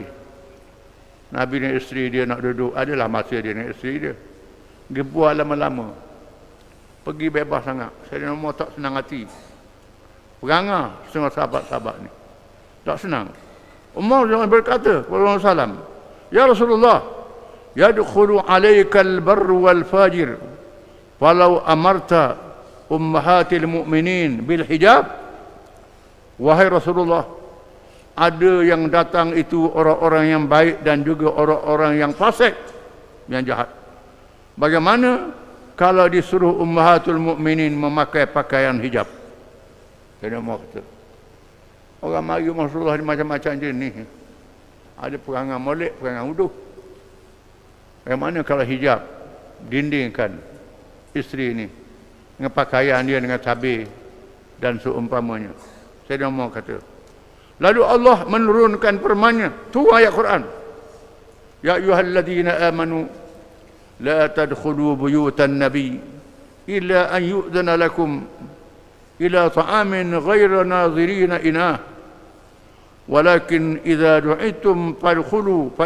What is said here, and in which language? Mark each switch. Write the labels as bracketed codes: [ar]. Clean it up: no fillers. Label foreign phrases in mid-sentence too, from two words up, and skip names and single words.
[ms] Nabi dan isteri dia nak duduk, adalah masa dia dan isteri dia. Pergi buah lama-lama, pergi bebas sangat. Sayyidina Umar tak senang hati, perangai setengah sahabat-sahabat ni, tak senang. Umar jangan berkata kepada Rasulullah SAW, [ar] يا رسول الله, يدخل عليك البر والفاجر فلو أمرت أمهات المؤمنين بالحجاب. [ms] Wahai Rasulullah, ada yang datang itu orang-orang yang baik dan juga orang-orang yang fasik, yang jahat. Bagaimana kalau disuruh [ar] أمهات المؤمنين [ms] memakai pakaian hijab? Kena mau kata, orang mari Rasulullah ni macam-macam jenis. Ada perangai molek, perangai wuduh. Bagaimana kalau hijab dindingkan isteri ini dengan pakaian dia dengan tabir dan seumpamanya? Saya dah mau kata. Lalu Allah menurunkan firman-Nya, tu ayat Quran. [ar] يا أيها الذين آمنوا لا تدخلوا بيوت النبي إلا أن يؤذن لكم إلى طعام غير ناظرين إناه ولكن إذا دعيتم فادخلوا ف